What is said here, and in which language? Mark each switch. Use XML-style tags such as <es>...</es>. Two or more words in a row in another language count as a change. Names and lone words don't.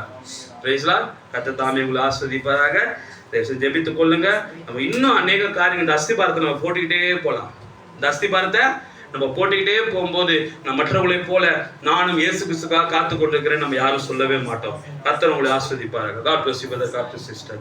<ta>கர்த்தர் தாமே உங்களை ஆஸ்வதிப்பாராக. ஜெபித்துக் கொள்ளுங்க. நம்ம இன்னும் அநேக காரியங்கள் இந்த அஸ்திபாரத்தை நம்ம போட்டுக்கிட்டே போகலாம். இந்த அஸ்திபாரத்தை நம்ம போட்டுக்கிட்டே போகும்போது நம்ம மற்றவர்களை போல நானும் இயேசு கிறிஸ்துக்காக காத்து கொண்டிருக்கிறேன் நம்ம யாரும் சொல்லவே மாட்டோம். கர்த்தர் உங்களை ஆஸ்வதிப்பாராக.</ta> <en>God bless you brother, God bless you sister.</en>